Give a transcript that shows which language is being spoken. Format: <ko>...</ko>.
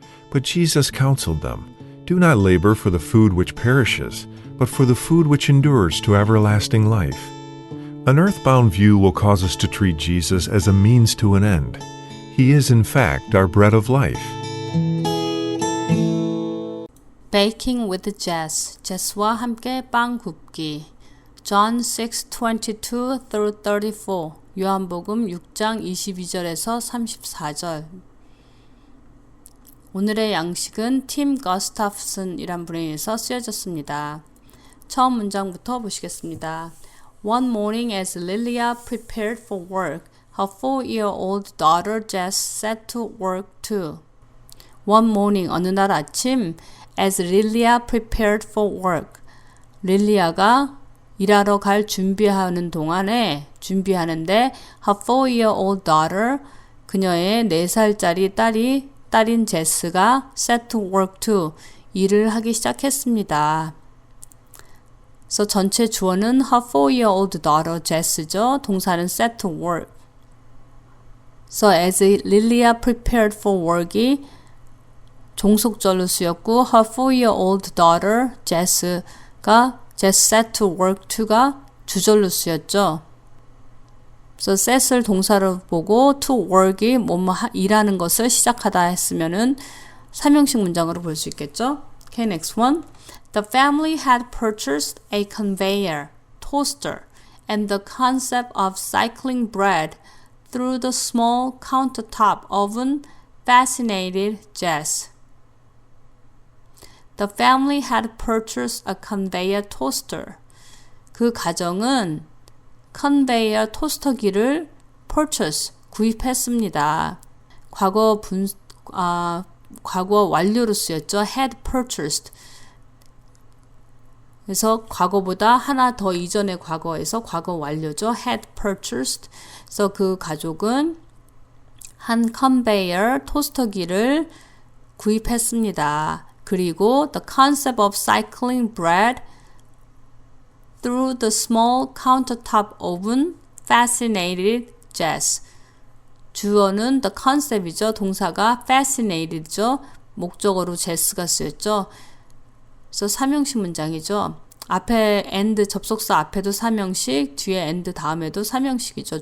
<en>But Jesus counseled them, "Do not labor for the food which perishes, but for the food which endures to everlasting life." An earthbound view will cause us to treat Jesus as a means to an end. He is, in fact, our bread of life. Baking with Jess,</en> <ko>제스와 함께 빵 굽기. John 6:22-34, 요한복음 6장 22절에서 34절. 오늘의 양식은 팀 거스타프슨이란 분에 의해서 쓰여졌습니다. 처음 문장부터 보시겠습니다.</ko> <en>One morning as Lilia prepared for work, her 4-year-old daughter Jess set to work too. One morning,</en> <ko>어느 날 아침,</ko> <en>as Lilia prepared for work,</en> <ko>릴리아가 일하러 갈 준비하는데</ko> <en>her 4-year-old daughter,</en> <ko>그녀의 4살짜리 딸인 제스가</ko> <en>set to work too,</en> <ko>일을 하기 시작했습니다. 그래서 전체 주어는</ko> <en>her 4-year-old daughter Jess</en> <ko>죠. 동사는</ko> <en>set to work. So as Lilia prepared for work이</en> <ko>종속절로 쓰였고</ko> <en>her 4-year-old daughter Jess가 Jess set to work to가</en> <ko>주절로 쓰였죠. 그래서 set을 동사로 보고</ko> <en>to work</en> <ko>이 뭐뭐 일하는 것을 시작하다 했으면은 3형식 문장으로 볼 수 있겠죠.</ko> <en>Okay, next one. The family had purchased a conveyor, toaster, and the concept of cycling bread through the small countertop oven fascinated Jess. The family had purchased a conveyor toaster.</en> <ko>그 가정은 컨베이어 토스터기를 purchase, 구입했습니다. 과거 완료로 쓰였죠.</ko> <en>had purchased.</en> <ko>그래서 과거보다 하나 더 이전의 과거에서 과거 완료죠.</ko> <en>had purchased.</en> <ko>그래서 그 가족은 한 컨베이어 토스터기를 구입했습니다. 그리고</ko> <en>the concept of cycling bread through the small countertop oven fascinated Jess.</en> <ko>주어는 the concept이죠. 동사가 fascinated죠. 목적어로 Jess가 쓰였죠. 그래서 3형식 문장이죠. 앞에 and 접속사 앞에도 3형식, 뒤에 and 다음에도 3형식이죠.</ko>